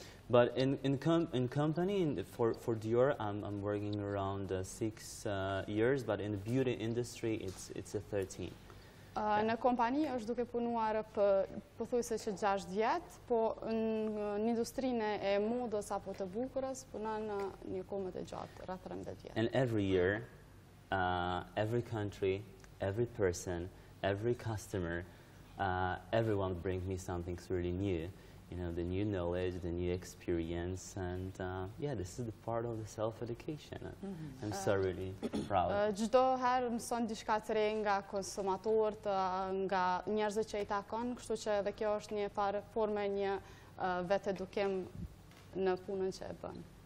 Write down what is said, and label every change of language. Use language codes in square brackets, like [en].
[en] But in company, for Dior, I'm working around 6 years, but in the beauty industry, it's a 13. [sq] Në kompani është duke punuar pothuajse që 6 vjet, po në industrinë e modës apo të bukurës punon një kohë më të gjatë, rreth 13 vjet. [en] And every year, every country, every person, every customer, everyone brings me something really new. You know, the new knowledge, the new experience, and yeah, this is the part of the self-education. I'm so really proud. [sq] Çdo herë mëson diçka të re nga konsumatorët, nga njerëzit që I takon, kështu që edhe kjo është një farë forme një vetë edukim në punën që e bën.